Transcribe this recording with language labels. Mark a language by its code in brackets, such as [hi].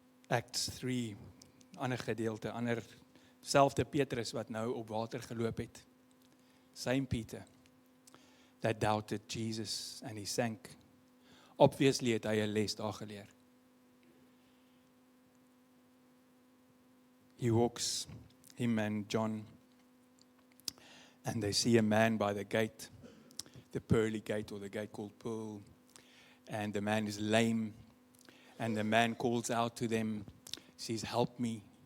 [af] Acts 3, ander gedeelte, selfde Petrus wat nou op water geloop het. [en] Same Peter that doubted Jesus and he sank. [af] Obviously het hy 'n les daar geleer. [en] He walks, him and John, and they see a man by the gate, the pearly gate, or the gate called Pearl, and the man is lame. And the man calls out to them, says, help me.